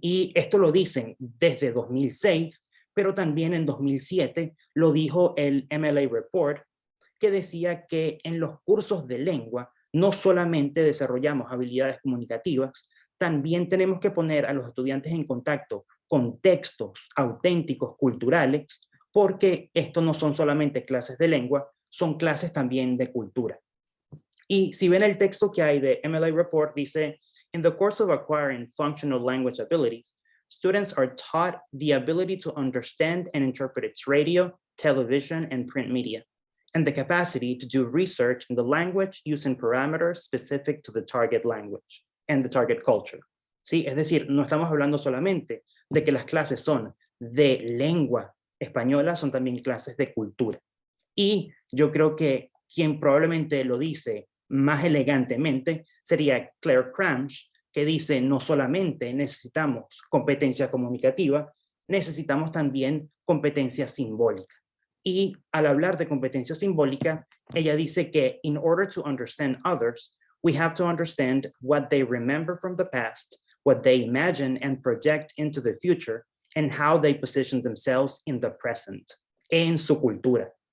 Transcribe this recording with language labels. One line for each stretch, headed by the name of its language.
Spanish: Y esto lo dicen desde 2006, pero también en 2007 lo dijo el MLA Report, que decía que en los cursos de lengua no solamente desarrollamos habilidades comunicativas, también tenemos que poner a los estudiantes en contacto con textos auténticos, culturales, porque esto no son solamente clases de lengua, son clases también de cultura. Y si ven el texto que hay de MLA Report, dice,
English: in the course of acquiring functional language abilities, students are taught the ability to understand and interpret its radio, television, and print media, and the capacity to do research in the language using parameters specific to the target language and the target culture.
Spanish: ¿Sí? Es decir, no estamos hablando solamente de que las clases son de lengua española, son también clases de cultura. Y yo creo que quien probablemente lo dice más elegantemente sería Claire Cranch, que dice no solamente necesitamos competencia comunicativa, necesitamos también competencia simbólica. Y al hablar de competencia simbólica, ella dice que
English: in order to understand others, we have to understand what they remember from the past, what they imagine and project into the future, and how they position themselves in the present,
Spanish: en su cultura.